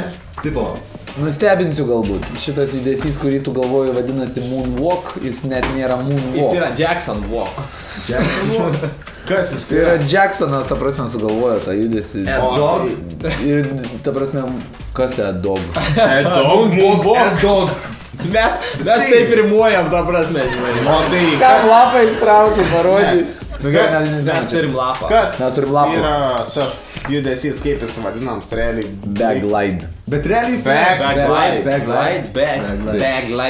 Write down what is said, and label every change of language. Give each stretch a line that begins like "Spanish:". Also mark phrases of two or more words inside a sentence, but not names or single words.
Lithuanian: Tipo, Nustebinsiu galbūt. Šitas judesys, kurį tu galvoji vadinasi moonwalk, jis net nėra Jis moonwalk. yra Jackson Walk. Jackson Walk. Kas jis Tai yra Jacksonas, ta prasme, sugalvojo tą judesį. Dog. Ir, ta prasme, kas yra dog? Moonwalk. Dog. Mes taip rimuojam, ta prasme, žinai. O tai Ką lapą ištraukė, parodė. Nu, gerai, Mes turim lapą. kas Mes turim lapų. yra tas judesys, kaip jis vadinams, realiai? Baglide. Bet realiai jis Backglide, Backglide. backglide.